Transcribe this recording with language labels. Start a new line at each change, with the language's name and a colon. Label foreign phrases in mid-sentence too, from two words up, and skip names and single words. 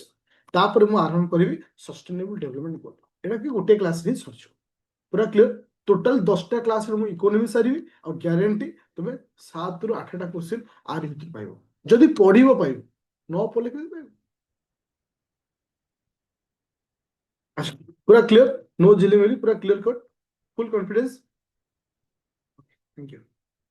Odia: ତାପରେ ମୁଁ ଆରମ୍ଭ କରିବି
English: sustainable development goal.
Odia: ଏଟା କି ଗୋଟେ କ୍ଲାସରେ ହିଁ ସରିଯିବ, ପୁରା କ୍ଲିୟର। ଟୋଟାଲ 10ଟା କ୍ଲାସରେ ମୁଁ ଇକୋନୋମି ସାରିବି, ଆଉ ଗ୍ୟାରେଣ୍ଟି ତୁମେ 7ରୁ 8ଟା କ୍ୱେଶ୍ଚନ ଆରି ଭିତରେ ପାଇବ, ଯଦି ପଢିବ ପାଇବ, ନ ପଢିଲେ କେମିତି ପାଇବ। ଆଚ୍ଛା, ପୁରା କ୍ଲିୟର,
English: No झिलीमिली, पूरा clear cut, full confidence। Thank you.